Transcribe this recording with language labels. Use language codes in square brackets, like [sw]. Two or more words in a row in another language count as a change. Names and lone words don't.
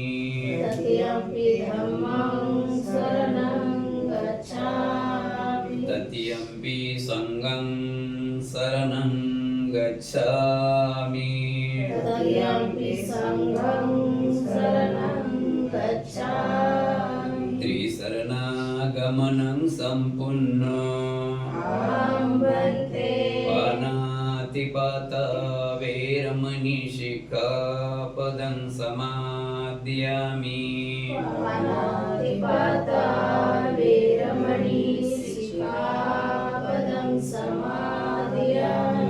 [pi] तृतीयंपि धम्मं शरणं गच्छामि, तृतीयंपि संघं शरणं गच्छामि, तृतीयंपि संघं शरणं गच्छामि, [sa] त्रिशरणागमनं सम्पूर्णम् अहं वन्दे [pi] पानातिपाता वेरमणि शिखापदं समादयामि, पानातिपाता वेरमणि शिखापदं समादयामि,